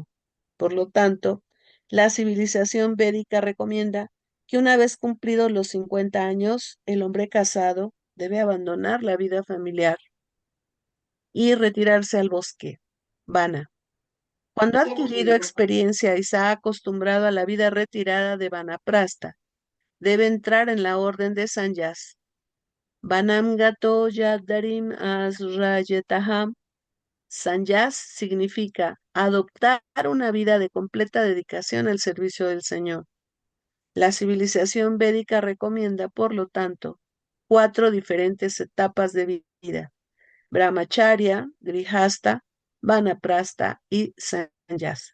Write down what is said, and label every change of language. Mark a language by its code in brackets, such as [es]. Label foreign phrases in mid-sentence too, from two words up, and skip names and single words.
[es] Por lo tanto, la civilización védica recomienda que una vez cumplidos los 50 años, el hombre casado debe abandonar la vida familiar y retirarse al bosque, vana. Cuando ha adquirido experiencia y se ha acostumbrado a la vida retirada de vanaprastha, debe entrar en la orden de sanyas. [sa] Vanam gato yadarim asrayetaham. [es] Sanyas significa adoptar una vida de completa dedicación al servicio del Señor. La civilización védica recomienda, por lo tanto, 4 diferentes etapas de vida: brahmacharya, grihasta, vanaprastha y sanyas.